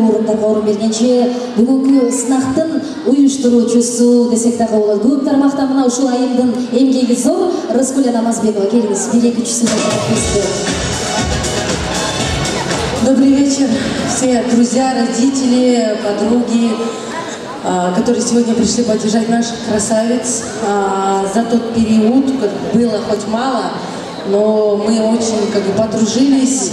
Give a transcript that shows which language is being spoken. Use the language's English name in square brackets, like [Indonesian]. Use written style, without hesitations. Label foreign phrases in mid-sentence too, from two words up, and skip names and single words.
[Kyrgyz] студенттарга орун бергенче бүгүнкү сынактын уюштуруучусу десек дагы болот. Көп тармактан мына ушул айымдын эмгеги зор. Рыскүлө Намазбекова, келиңиз, бир-эки үч сөз. [Russian] Добрый вечер, все друзья, родители, подруги, которые сегодня пришли поддержать наших красавиц. За тот период, было хоть мало, но мы очень подружились.